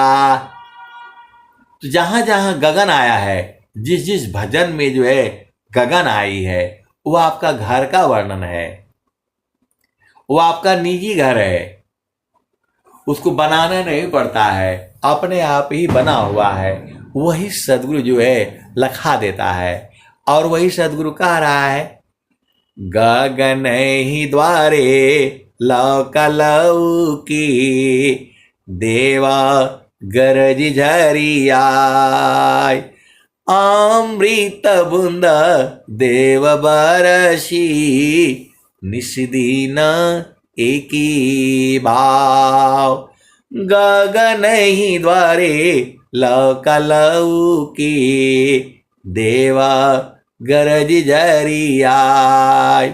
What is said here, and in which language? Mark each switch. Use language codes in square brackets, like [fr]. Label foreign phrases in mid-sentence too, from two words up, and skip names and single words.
[hi] तो जहां जहां गगन आया है, जिस जिस भजन में जो है गगन आई है, वो आपका घर का वर्णन है, वो आपका निजी घर है। उसको बनाना नहीं पड़ता है, अपने आप ही बना हुआ है। वही सदगुरु जो है लखा देता है, और वही सदगुरु कह रहा है, गगन ही द्वारे लौकलऊ की, देवा गरज झरियाय। अमृत बूंद देव बरसी, निस्दीन एकी भाव। गगन ही द्वारे लौकलऊ की, देवा गरज झरियाय।